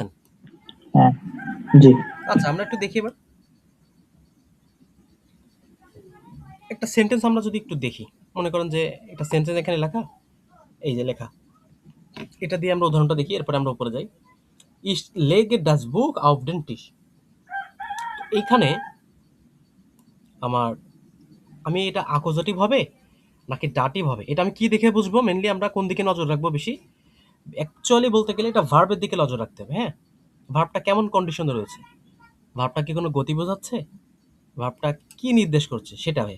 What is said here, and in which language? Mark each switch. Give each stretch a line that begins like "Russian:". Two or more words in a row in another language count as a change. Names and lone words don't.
Bangla: হ্যাঁ। জি। আচ্ছা, আমরা একটু দেখি এবার একটা সেন্টেন্স, আমরা যদি একটু দেখি, মনে করেন যে একটা সেন্টেন্স এখানে লেখা, এই যে লেখা, এটা দিয়ে আমরা উদাহরণটা দেখি, এরপরে আমরা উপরে যাই।
German: Ich lege das Buch auf den Tisch.
Bangla: এইখানে আমার আমি এটা আকোজাটিভ হবে নাকি ডাটিভ হবে, এটা আমি কি দেখে বুঝবো? মেনলি আমরা কোন দিকে নজর রাখবো বেশি? অ্যাকচুয়ালি বলতে গেলে এটা ভার্বের দিকে নজর রাখতে হবে। হ্যাঁ, ভার্বটা কেমন কন্ডিশনে রয়েছে, ভার্বটা কি কোনো গতি বোঝাচ্ছে, ভার্বটা কি নির্দেশ করছে সেটা ভাইয়া।